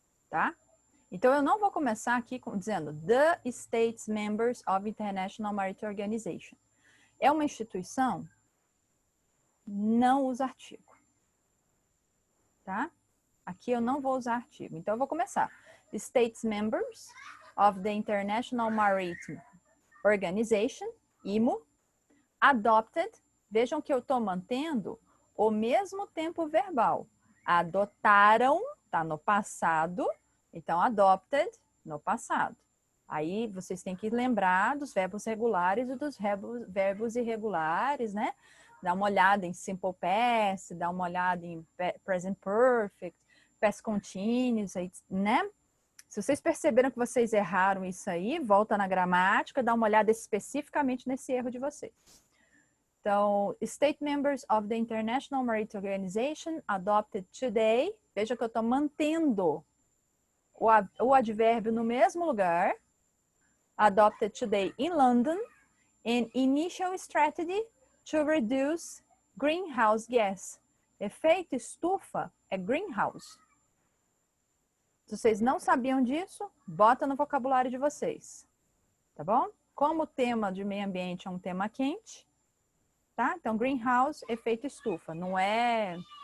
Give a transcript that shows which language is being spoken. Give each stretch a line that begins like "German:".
Portuguese: Tá? Então, eu não vou começar aqui dizendo
English: The States Members of International Maritime Organization.
Portuguese: É uma instituição, não usa artigo. Tá? Aqui eu não vou usar artigo. Então, eu vou começar.
English: States Members of the International Maritime Organization, IMO, adopted.
Portuguese: Vejam que eu estou mantendo o mesmo tempo verbal. Adotaram, está no passado. Então, adopted, no passado. Aí, vocês têm que lembrar dos verbos regulares e dos verbos irregulares, né? Dá uma olhada em simple past, dá uma olhada em present perfect, past continuous, né? Se vocês perceberam que vocês erraram isso aí, volta na gramática, dá uma olhada especificamente nesse erro de vocês.
English: Então, State Members of the International Maritime Organization adopted today.
Portuguese: Veja que eu estou mantendo o advérbio no mesmo lugar.
English: Adopted today in London an initial strategy to reduce greenhouse gas.
Portuguese: Efeito estufa é greenhouse. Se vocês não sabiam disso, bota no vocabulário de vocês. Tá bom? Como o tema de meio ambiente é um tema quente, tá? Então, greenhouse, efeito estufa. Não é...